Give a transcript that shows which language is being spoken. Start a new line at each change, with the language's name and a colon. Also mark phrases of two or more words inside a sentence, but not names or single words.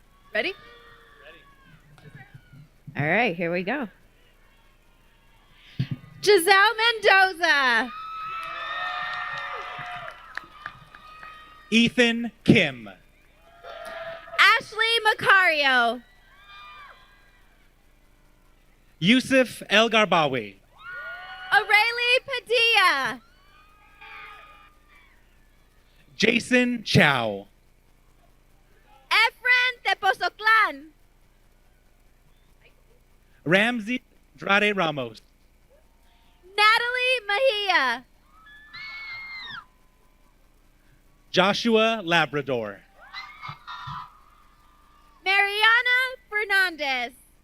English: Ready? All right, here we go. Giselle Mendoza. Ethan Kim. Ashley Macario. Yusuf El Garbawi. Aurelie Padilla. Jason Chow. Efren Tepozoclan. Ramsey Andrade Ramos. Natalie Mejia. Joshua Labrador. Mariana Fernandez.